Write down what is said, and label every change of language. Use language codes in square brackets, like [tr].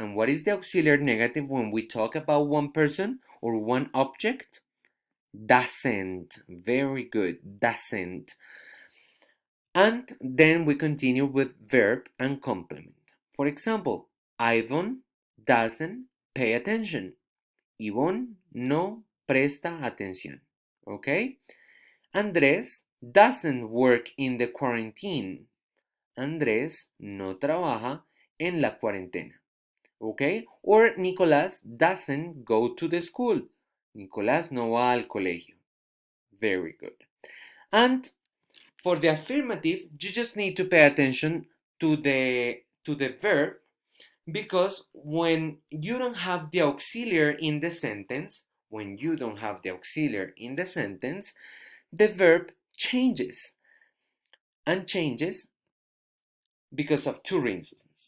[en] And what is the auxiliary negative when we talk about one person or one object? Doesn't. Very good. Doesn't. And then we continue with verb and complement. For example, Ivan doesn't pay attention. [es] Ivonne no presta atención. [en] Okay? Andrés doesn't work in the quarantine. [es] Andrés no trabaja en la cuarentena. [en] Okay? Or Nicolás doesn't go to the school. [es] Nicolás no va al colegio. [en] Very good. And for the affirmative, you just need to pay attention to the verb, because when you don't have the auxiliary in the sentence, the verb changes, and changes because of two reasons.